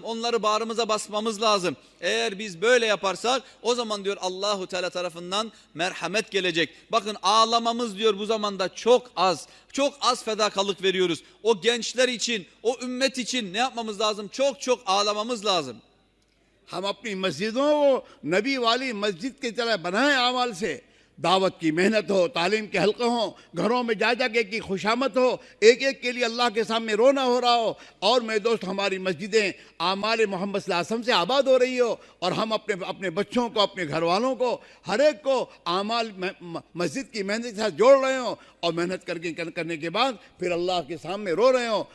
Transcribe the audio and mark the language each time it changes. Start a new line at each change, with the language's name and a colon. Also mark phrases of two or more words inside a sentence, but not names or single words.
Turkish: Onları bağrımıza basmamız lazım. Eğer biz böyle yaparsak o zaman diyor Allahu Teala tarafından merhamet gelecek. Bakın ağlamamız diyor bu zamanda çok az. Çok az fedakarlık veriyoruz. O gençler için, o ümmet için ne yapmamız lazım? Çok çok ağlamamız lazım.
Hindi: हम अपनी मस्जिदों को नबी वाली मस्जिद की तरह बनाएं अमाल से। दावत की मेहनत हो, तालीम के हल्के हों, घरों में जा जाके की खुशामद हो, एक एक के लिए अल्लाह के सामने रोना हो रहा हो। और मेरे दोस्त हमारी मस्जिदें आमाल मोहम्मद
Arabic: صلى الله عليه وسلم
Hindi: से आबाद हो रही हो और हम अपने अपने बच्चों को, अपने घर वालों को, हर एक को आमाल मस्जिद की मेहनत के साथ जोड़ रहे हो और मेहनत करने के बाद फिर अल्लाह के सामने रो रहे हो।